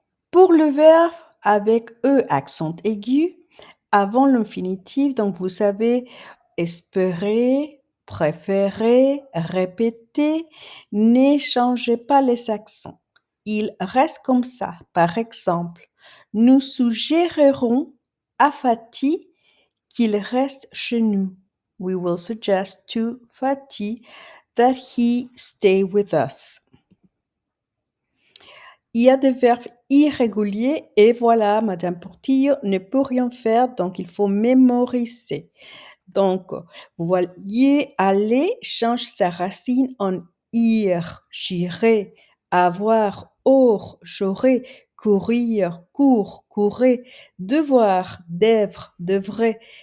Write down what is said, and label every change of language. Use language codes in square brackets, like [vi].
[fr] Pour le verbe avec E accent aigu, avant l'infinitif, donc vous savez espérer, préférer, répéter, ne changez pas les accents. Il reste comme ça. Par exemple, nous suggérerons à Fatih qu'il reste chez nous. [en] We will suggest to Fatih that he stay with us. [fr] Il y a des verbes irréguliers et voilà, Madame Portillo ne peut rien faire, donc il faut mémoriser. Donc, vous voyez, aller change sa racine en ir, j'irai, avoir, or, j'aurai, courir, cours, courez, devoir, d'être, devrait,